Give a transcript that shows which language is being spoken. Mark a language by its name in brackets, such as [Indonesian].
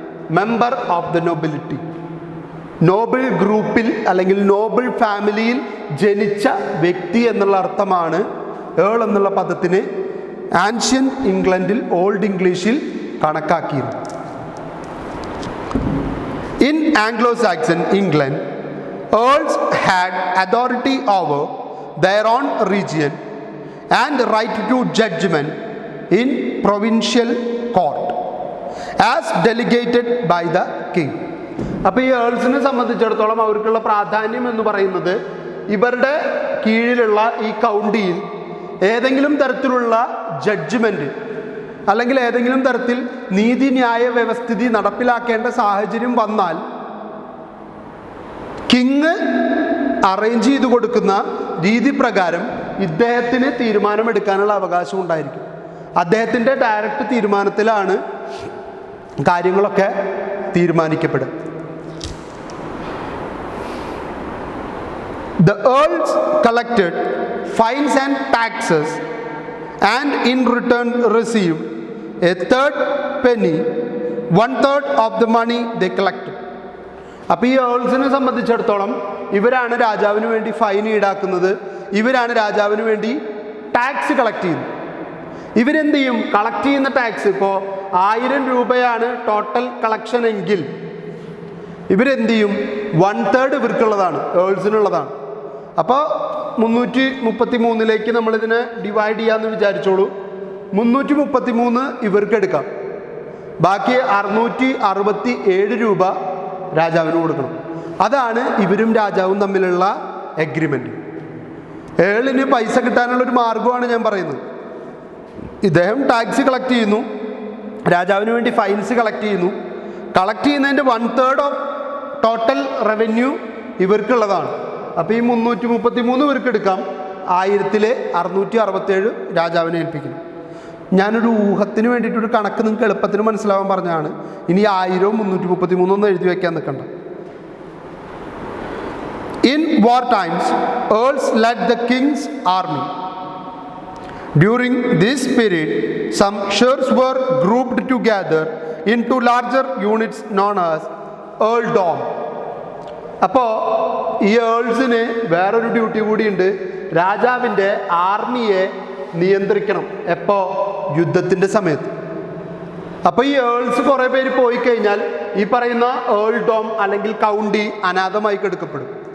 [English] Member of the nobility. [Malayalam] Noble ഗ്രൂപ്പിൽ അല്ലെങ്കിൽ നോബിൾ ഫാമിലിയിൽ ജനിച്ച വ്യക്തി എന്നുള്ള അർത്ഥമാണ് ഏൾ എന്നുള്ള പദത്തിന് ആൻഷ്യൻ ഇംഗ്ലണ്ടിൽ, ഓൾഡ് ഇംഗ്ലീഷിൽ കണക്കാക്കിയിരുന്നു. [English] In Anglo-Saxon England, earls had authority over their own region and right to judgment in provincial court as delegated by the king. [Malayalam] അപ്പോൾ ഈ ഏൾസിനെ സംബന്ധിച്ചിടത്തോളം അവർക്കുള്ള പ്രാധാന്യം എന്ന് പറയുന്നത്, ഇവരുടെ കീഴിലുള്ള ഈ കൗണ്ടിയിൽ ഏതെങ്കിലും തരത്തിലുള്ള ജഡ്ജ്മെൻറ്റ് അല്ലെങ്കിൽ ഏതെങ്കിലും തരത്തിൽ നീതിന്യായ വ്യവസ്ഥിതി നടപ്പിലാക്കേണ്ട സാഹചര്യം വന്നാൽ കിങ് അറേഞ്ച് ചെയ്ത് കൊടുക്കുന്ന രീതി പ്രകാരം ഇദ്ദേഹത്തിന് തീരുമാനമെടുക്കാനുള്ള അവകാശം ഉണ്ടായിരിക്കും. അദ്ദേഹത്തിൻ്റെ ഡയറക്റ്റ് തീരുമാനത്തിലാണ് കാര്യങ്ങളൊക്കെ തീരുമാനിക്കപ്പെടുക. [English] The earls collected fines and taxes and in return received a third penny, 1/3 of the money they collected. [Malayalam] അപ്പോൾ ഈ ഏൾസിനെ സംബന്ധിച്ചിടത്തോളം ഇവരാണ് രാജാവിന് വേണ്ടി ഫൈൻ ഈടാക്കുന്നത്, ഇവരാണ് രാജാവിന് വേണ്ടി ടാക്സ് കളക്ട് ചെയ്യുന്നത്. ഇവരെന്ത് ചെയ്യും? കളക്ട് ചെയ്യുന്ന ടാക്സ് ഇപ്പോൾ 1000 രൂപയാണ് ടോട്ടൽ കളക്ഷൻ എങ്കിൽ ഇവരെന്ത് ചെയ്യും? 1/3 ഇവർക്കുള്ളതാണ്, ഏൾസിനുള്ളതാണ്. അപ്പോൾ 333 നമ്മളിതിനെ ഡിവൈഡ് ചെയ്യാമെന്ന് വിചാരിച്ചോളൂ. 333 ഇവർക്ക് എടുക്കാം, ബാക്കി 667 രൂപ രാജാവിന് കൊടുക്കണം. അതാണ് ഇവരും രാജാവും തമ്മിലുള്ള എഗ്രിമെൻ്റ്. ഏളിന് പൈസ കിട്ടാനുള്ളൊരു മാർഗമാണ് ഞാൻ പറയുന്നത്. ഇദ്ദേഹം ടാക്സ് കളക്ട് ചെയ്യുന്നു, രാജാവിന് വേണ്ടി ഫൈൻസ് കളക്ട് ചെയ്യുന്നു. കളക്ട് ചെയ്യുന്നതിൻ്റെ 1/3 [English] of total revenue [Malayalam] ഇവർക്കുള്ളതാണ്. അപ്പോൾ ഈ 333 ഇവർക്ക് എടുക്കാം, 1667 രാജാവിനെ ഏൽപ്പിക്കണം. ഞാനൊരു ഊഹത്തിന് വേണ്ടിയിട്ടൊരു കണക്ക് നിങ്ങൾക്ക് എളുപ്പത്തിന് മനസ്സിലാവാൻ പറഞ്ഞാണ്. ഇനി 1000 333 ഒന്നും എഴുതി വയ്ക്കാൻ നിൽക്കണ്ട. [English] In war times, earls led the king's army. During this period, some shires were grouped together into larger units known as earldom. [Malayalam] അപ്പോൾ ഈ ഏൾസിന് വേറൊരു ഡ്യൂട്ടി കൂടിയുണ്ട്, രാജാവിൻ്റെ ആർമിയെ നിയന്ത്രിക്കണം. എപ്പോൾ? യുദ്ധത്തിൻ്റെ സമയത്ത്. അപ്പോൾ ഈ ഏൾസ് കുറേ പേര് പോയി കഴിഞ്ഞാൽ ഈ പറയുന്ന ഏൾഡോം അല്ലെങ്കിൽ കൗണ്ടി അനാഥമായി കെടുക്കപ്പെടും.